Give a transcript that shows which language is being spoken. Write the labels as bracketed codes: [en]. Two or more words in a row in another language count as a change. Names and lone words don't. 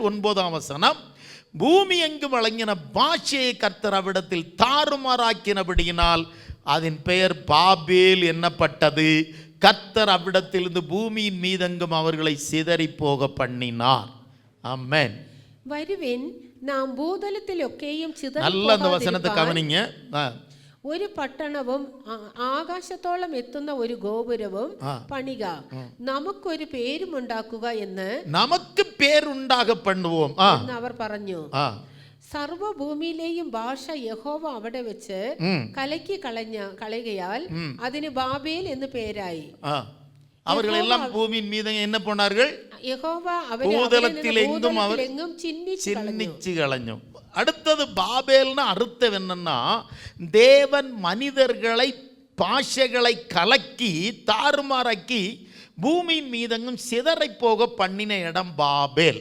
[ta] 9ஆம் வசனம். பூமி எங்கும் வழங்கின பாஷையை கர்த்தர் அவ்விடத்தில் தாறுமாறாக்கினபடியினால் அதன் பெயர் பாபேல் என்னப்பட்டது. கர்த்தர் அவ்விடத்திலிருந்து பூமியின் மீதெங்கும் அவர்களை சிதறி போக பண்ணினார். ஆமென். [ml] വരുവിൻ നാം ഭൂതലത്തിലൊക്കെയും [ta] நல்ல அந்த வசனத்தை கவனிங்க. [ml] ഒരു പട്ടണവും ആകാശത്തോളം എത്തുന്ന ഒരു ഗോപുരവും പണിക, നമുക്കൊരു പേരും ഉണ്ടാക്കുക എന്ന് നമുക്ക് പേരുണ്ടാക പണുവോം എന്ന് അവർ പറഞ്ഞു. സർവഭൂമിയിലെയും ഭാഷ യഹോവ അവിടെ വെച്ച് കലക്കി കളയുകയാൽ അതിന് ബാബേൽ എന്ന് പേരായി. [ta] அவர்களெல்லாம் பூமியின் மீது என்ன பண்ணார்கள்? பூதலத்திலெங்கும் அவர் சின்னிச்சு களഞ്ഞു. அடுத்தது பாபேல்னா அர்த்தம் என்னன்னா, தேவன் மனிதர்களை பாஷைகளை கலக்கி தாறுமாறாக்கி பூமியின் மீதெங்கும் சிதறை போக பண்ணின இடம் பாபேல்.